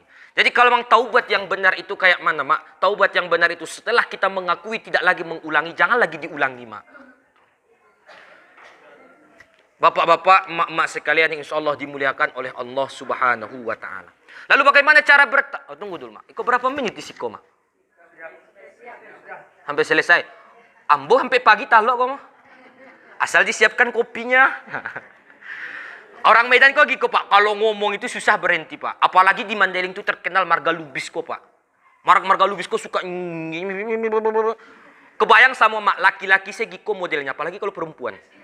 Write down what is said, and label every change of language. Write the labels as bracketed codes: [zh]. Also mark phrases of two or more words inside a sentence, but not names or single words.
[id] Jadi kalau memang taubat yang benar itu kayak mana Mak? Taubat yang benar itu setelah kita mengakui tidak lagi mengulangi, jangan lagi diulangi Mak. Bapak-bapak, emak-emak sekalian yang [ar] insya Allah [id] dimuliakan oleh Allah [ar] Subhanahu wa Ta'ala. [id] Lalu bagaimana cara tunggu dulu Mak. [min] Iko berapa menit di siko Mak? Sampai selesai. Ambo sampai pagi talok kok Mak. [id] Asal disiapkan kopinya. Orang Medan kok gitu Pak, kalau ngomong itu susah berhenti Pak. Apalagi di Mandailing itu terkenal marga lubis kok Pak. Marga lubis kok suka kebayang sama Mak, laki-laki segiko modelnya, apalagi kalau perempuan.